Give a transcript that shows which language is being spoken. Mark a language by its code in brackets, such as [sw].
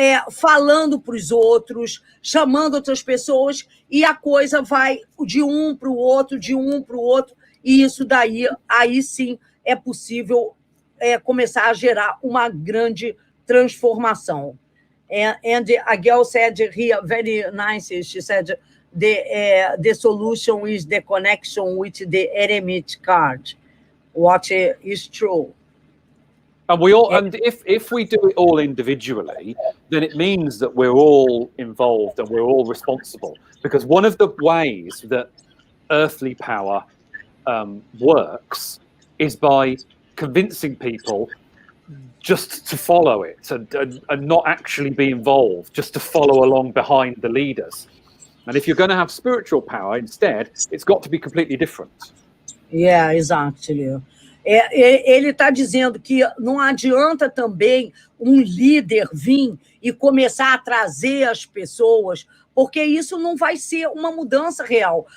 [pt] falando para os outros, chamando outras pessoas, e a coisa vai de um para o outro, e isso daí, aí sim, é possível começar a gerar uma grande transformação. [en] And a girl said here, very nice, she said, the solution is the connection with the eremit card, what is true. And we all, and if we do it all individually, then it means that we're all involved and we're all responsible. Because one of the ways that earthly power works is by convincing people just to follow it and not actually be involved, just to follow along behind the leaders. And if you're going to have spiritual power instead, it's got to be completely different. Yeah, exactly. [pt] Ele está dizendo que não adianta também um líder vir e começar a trazer as pessoas, porque isso não vai ser uma mudança real.